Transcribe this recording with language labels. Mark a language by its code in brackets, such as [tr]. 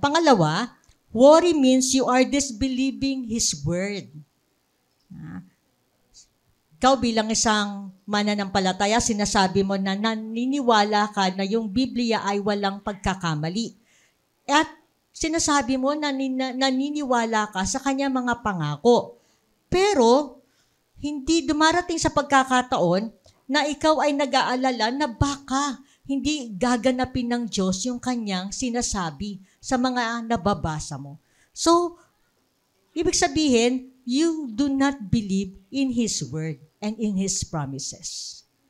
[en] Pangalawa, worry means you are disbelieving His word. [tl] Ikaw bilang isang mananampalataya, sinasabi mo na naniniwala ka na yung Biblia ay walang pagkakamali. At sinasabi mo na naniniwala ka sa Kanya mga pangako. Pero, hindi dumarating sa pagkakataon na ikaw ay nag-aalala na baka hindi gaganapin ng Diyos yung Kanyang sinasabi sa mga nababasa mo. So, ibig sabihin, [en] you do not believe in His word and in His promises.